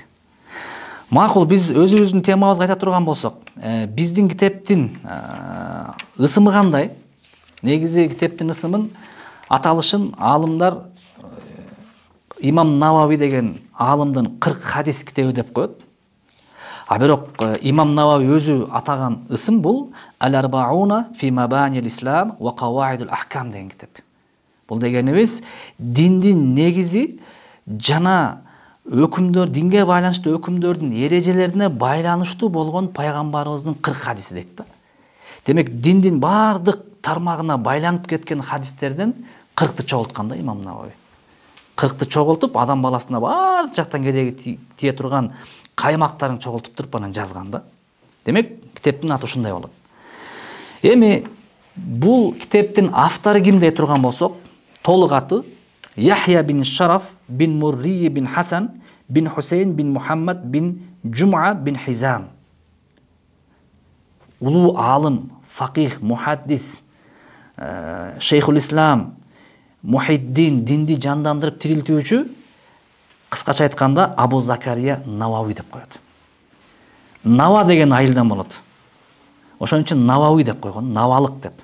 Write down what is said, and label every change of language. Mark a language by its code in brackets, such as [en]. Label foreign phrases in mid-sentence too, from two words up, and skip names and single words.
[ky] Макул, биз өзүбүздүн темабызга айта турган болсок, биздин китептин ысымы кандай? Негизи китептин ысымын, аталышын аалымдар Имам Навави деген аалымдын 40 хадис китеби деп коет. А бирок имам Навави өзү атаган ысым бул Ал-Арбауна фи мабанил ислам ва каваидул ахкам деген китеп. Бул дегенибиз диндин негизи жана өкүмдөр, динге байланыштуу өкүмдөрдүн эрежелерине байланыштуу болгон пайгамбарыбыздын 40 хадиси дейт да. Демек диндин бардык тармагына байланып кеткен хадистерден 40ты чогулткан да имам Навави. 40ты чогултуп адам баласына бардык жактан кереги тие турган каймактарын чогултуп туруп анан жазган да. Демек китептин аты ушундай болот. Эми бул китептин автору ким дей турган болсок, толук аты Яхья бин Шараф бин Мурри бин Хасан бин Хусейн бин Мухаммад бин Джум'a бин Хизам. Улуу алым, факих, мухаддис, шейхул ислам, мухиддин, динди жандандырып тирилтүүчү, кыскача айтканда Абу Закария Навави деп коет. Нава деген айылдан болот. Ошон үчүн Навави деп койгон, навалык деп.